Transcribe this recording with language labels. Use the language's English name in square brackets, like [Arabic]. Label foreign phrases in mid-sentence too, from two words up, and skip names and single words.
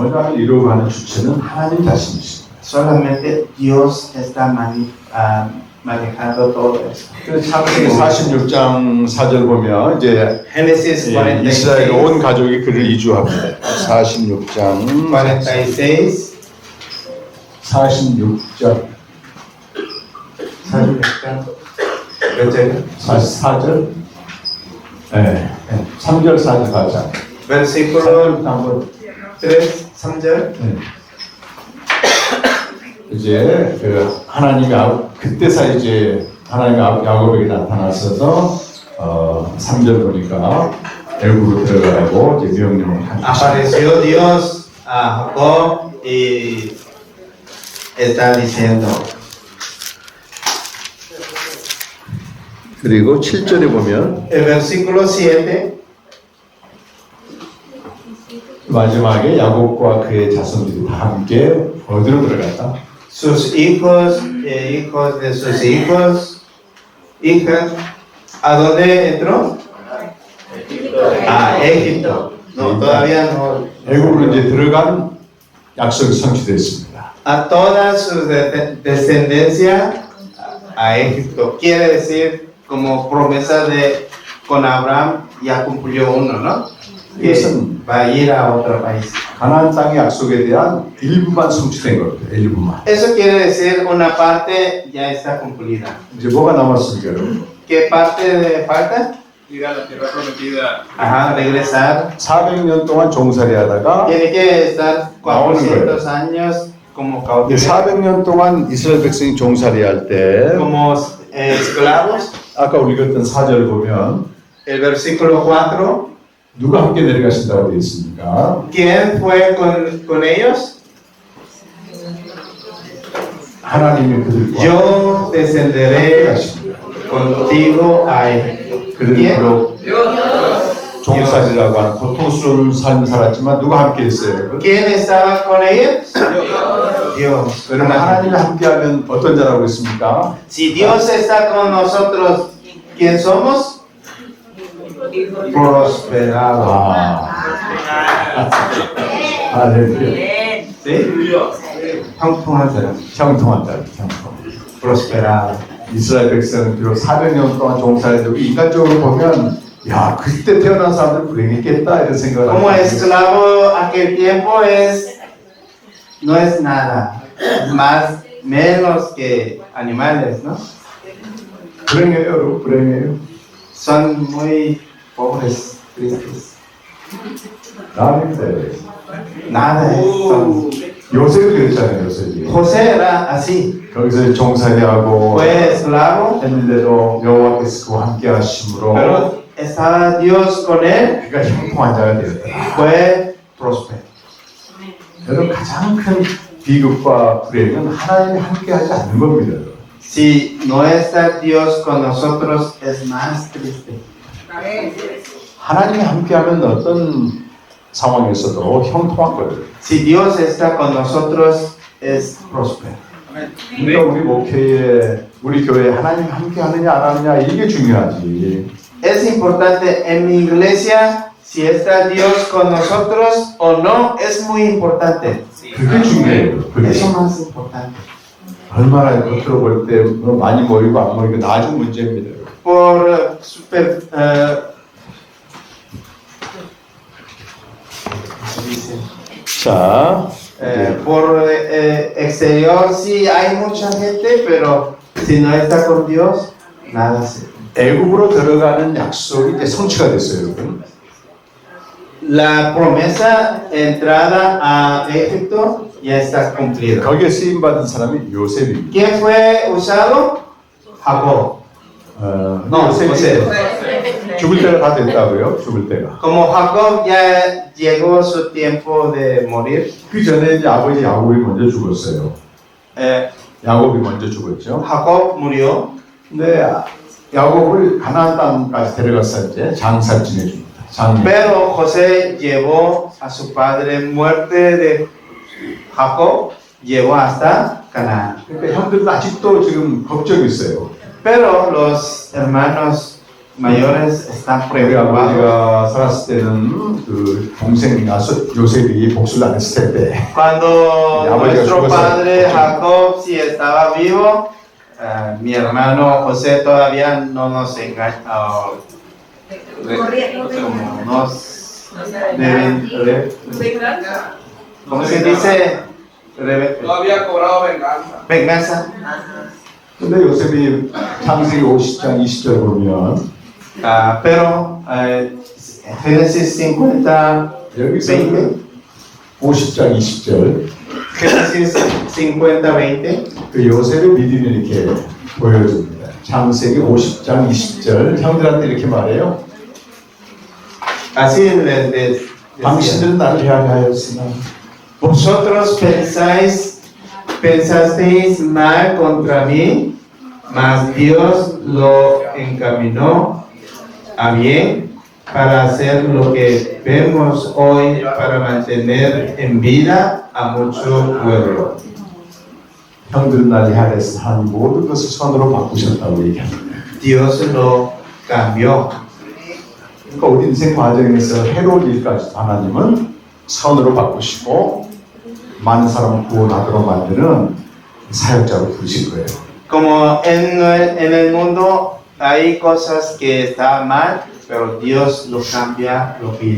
[Korean] 언약을 이루어가는 주체는 하나님 자신이십니다. [Spanish] Solamente Dios está manejando todo eso. [Korean] 그래서 창세기 46장 4절 보면 이제 [Spanish] Génesis [Korean] 이스라엘 46. 온 가족이 그를 이주합니다. 46장 46. 46절 44절 네. 3절 4절 가자. [Spanish] Versículo [Korean] 한번 3, 3절. 이제 그 하나님이 그때서 이제 하나님이 야곱에게 나타나셔서 3절 보니까 애굽으로 들어가라고 이제 명령을 하셨어요. [Spanish] Apareció Dios a Jacob y está diciendo. [Korean] 그리고 7절에 보면 [Spanish] El versículo 7. [Korean] 마지막에 야곱과 그의 자손들이 다 함께 어디로 들어갔다? [Spanish] Sus hijos e hijos de sus hijos, hijas, ¿a dónde entró? A Egipto. No, todavía no. [Korean] 애굽으로 이제 들어간 약속이 성취됐습니다. [Spanish] A toda su descendencia a Egipto. Quiere decir, como promesa de con Abraham ya cumplió uno, ¿no? Que va a ir a otro país. [Korean] 가나안 땅의 약속에 대한 일부만 성취된 겁니다. 일부만. [Spanish] Eso quiere decir una parte ya está cumplida. [Korean] 이제 뭐가 남았습니까, 여러분? [Spanish] ¿Qué parte falta? Ir a la tierra prometida. Ajá, regresar. [Korean] 400년 동안 종살이 하다가 [Spanish] Tiene que estar [Korean] 나오는 [Spanish] 400 años como [Korean] 이제 [Spanish] cautivos, [Korean] 400년 동안 이스라엘 백성이 종살이 할 때 [Spanish] como esclavos. [Korean] 아까 우리 읽었던 4절 보면 [Spanish] El versículo 4. [Korean] 누가 함께 내려가신다고 되어 있습니까? [Spanish] ¿Quién fue con ellos? [Korean] 하나님이 그들과 [Spanish] Yo descenderé contigo a Egipto. [Korean] 그들은 [Spanish] ¿Quién? [Korean] 비록 종살이라고 하는 고통스러운 삶을 살았지만 누가 함께 했어요? [Spanish] ¿Quién estaba con ellos? Dios. [Korean] 여러분 하나님이 함께하면 어떤 자라고 있습니까? [Spanish] Si Dios está con nosotros, ¿quién somos? Prosperados. [Korean] 할렐루야. ¿Sí? 형통한 사람. 형통한 자, 형통. [Spanish] Prosperado. [Korean] 이스라엘 백성은 비록 400년 동안 종살이되고 인간적으로 보면 야 그때 태어난 사람들 불행했겠다 이런 생각을 [Spanish] Como [Korean] 하고 [Spanish] esclavo aquel tiempo no es nada. Más, menos que animales, ¿no? [Korean] 불행해요, 여러분 불행해요. [Spanish] Son muy pobres, tristes. [Korean] 나는데 [Spanish] Nada es. son- [Korean] 요셉이 그랬잖아요, 요셉이. [Spanish] José era así. [Korean] 거기서 종살이하고 [Spanish] Fue esclavo, [Korean] 했는데도 여호와께서 그와 함께 하심으로 [Spanish] pero estaba Dios con él. [Korean] 그가 형통한 자가 되었다. [Spanish] Fue próspero. [Korean] 여러분 가장 큰 비극과 불행은 하나님이 함께하지 않는 겁니다. [Spanish] Si no está Dios con nosotros, es más triste. [Korean] 하나님이 함께하면 어떤 상황에서도 형통한 거예요. [Spanish] Si Dios está con nosotros, es próspero. [Korean] 그러니까 우리 목회에 우리 교회에 하나님 함께하느냐 안 하느냐 이게 중요하지. [Spanish] Es importante en mi iglesia, si está Dios con nosotros o no, es muy importante. [Korean] 그게 중요해요. 그게 [Spanish] Eso más importante. [Korean] 얼마나 겉으로 볼 때 많이 모이고 안 모이고 나중 문제입니다. [Spanish] Por [Korean] 자, [Spanish] por exterior sí hay mucha gente, pero si no está con Dios, nada sirve. [Korean] 애굽으로 들어가는 약속이 이제 성취가 됐어요, 여러분. [Spanish] La promesa entrada a Egipto ya está cumplida. [Korean] 거기에 쓰임 받은 사람이 요셉입니다. [Spanish] ¿Quién fue usado? Jacob. No, [Korean] 요셉이 [Spanish] José. [Korean] 죽을 때가 다 됐다고요? 죽을 때가. [Spanish] Como Jacob ya llegó su tiempo de morir, [Korean] 그 전에 이제 아버지 야곱이 먼저 죽었어요. eh, 야곱이 먼저 죽었죠. [Spanish] Jacob murió, [Korean] 근데 야곱을 가나안 땅까지 데려가서 이제 장사 지내줍니다. 장례. [Spanish] pero José llevó a su padre muerte de Jacob, llevó hasta Canaán. [Korean] 그러니까 형들은 아직도 지금 걱정이 있어요. [Spanish] Pero los hermanos mayores están [Korean] 우리 [Spanish] preocupados. [Korean] 아버지가 살았을 때는 그 동생이 나서 요셉이 복수를 안 했을 텐데. [Spanish] Cuando Ya voy a nuestro su padre casa. Jacob si estaba vivo, mi hermano José todavía no nos engaña, como nos ¿cómo se dice? No había cobrado venganza. Venganza. [Korean] 근데 요셉이 창세기 50장 20절 보면 [Spanish] Pero Génesis 50, [Korean] 여기서 [Spanish] 20. [Korean] 50장 20절 [Spanish] Génesis 50, 20. [Korean] 그 요셉의 믿음이 이렇게 보여집니다. 창세기 50장 20절 형들한테 이렇게 말해요. [Spanish] Así les decía. [Korean] 당신들은 나를 해하였으나 [Spanish] Vosotros pensasteis mal contra mí, mas Dios lo encaminó a bien para hacer lo que vemos hoy, para mantener en vida a mucho pueblo. [Korean] 형들은 나를 해하였으나 하나님 모든 것을 선으로 바꾸셨다고 얘기합니다. [Spanish] Dios lo cambió. [Korean] 그러니까 우리 인생 과정에서 해로운 일까지 하나님은 선으로 바꾸시고 많은 사람을 구원하도록 만드는 사역자로 부르신 거예요. [Spanish] Como en el mundo hay cosas que están mal, pero Dios lo cambia, lo bien.